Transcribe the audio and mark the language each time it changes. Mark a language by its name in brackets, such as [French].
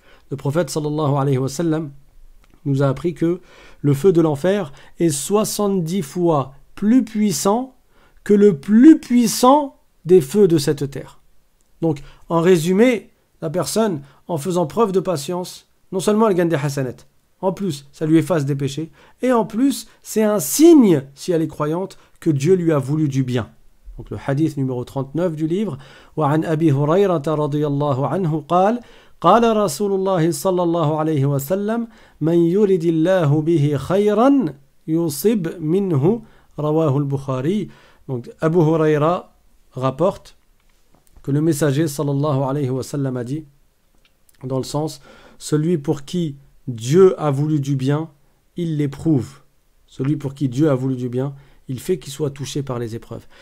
[French] Le prophète sallallahu alayhi wa sallam nous a appris que le feu de l'enfer est 70 fois plus puissant que le plus puissant des feux de cette terre. Donc, en résumé, la personne, en faisant preuve de patience, non seulement elle gagne des hasanats, En plus, ça lui efface des péchés. Et en plus, c'est un signe, si elle est croyante, que Dieu lui a voulu du bien. Donc le hadith numéro 39 du livre. [Arabic] وعن أبي هريرة رضي الله عنه قال قال رسول الله صلى الله عليه وسلم من يرد الله به خيرا يصب منه رواه البخاري. [French] Donc Abu Huraira rapporte que le messager sallallahu alayhi wa sallam a dit, dans le sens, celui pour qui Dieu a voulu du bien, il l'éprouve. Celui pour qui Dieu a voulu du bien, il fait qu'il soit touché par les épreuves.